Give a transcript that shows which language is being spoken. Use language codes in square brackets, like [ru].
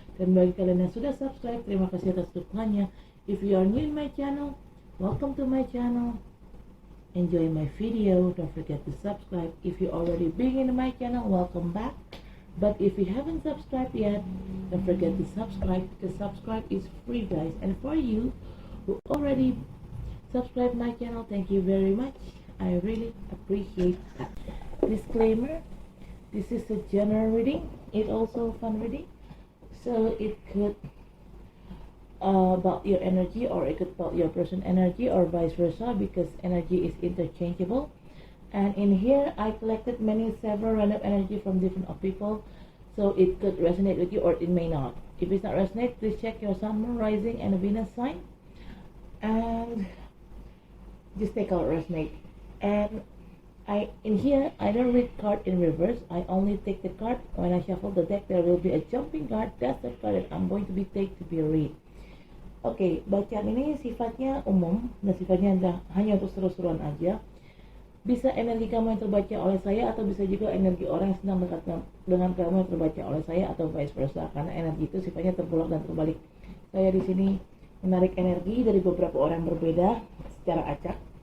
[id] Dan bagi kalian yang sudah subscribe, terima kasih atas dukungannya. [en] If you are new in my channel, welcome to my channel. Enjoy my video. Don't forget to subscribe. If you already been in my channel, welcome back. But if you haven't subscribed yet, don't forget to subscribe, because subscribe is free guys. And for you who already subscribe my channel, thank you very much. I really appreciate that. Disclaimer, this is a general reading. It also fun reading, so it could about your energy, or it could about your person energy, or vice versa, because energy is interchangeable. And in here I collected several random energy from different people, so it could resonate with you or it may not. If it's not resonate, please check your sun, moon, rising, and Venus sign, and just take out resonate. And in here I don't read card in reverse. I only take the card when I shuffle the deck. There will be a jumping card. That's the card that I'm going to be take to be read. [id] Oke, bacaan ini sifatnya umum dan sifatnya hanya untuk seru-seruan aja. Bisa energi kamu yang terbaca oleh saya, atau bisa juga energi orang yang sedang dekat dengan kamu yang terbaca oleh saya, atau vice versa, karena energi itu sifatnya terbolak dan terbalik. Saya di sini menarik energi dari beberapa orang berbeda secara acak.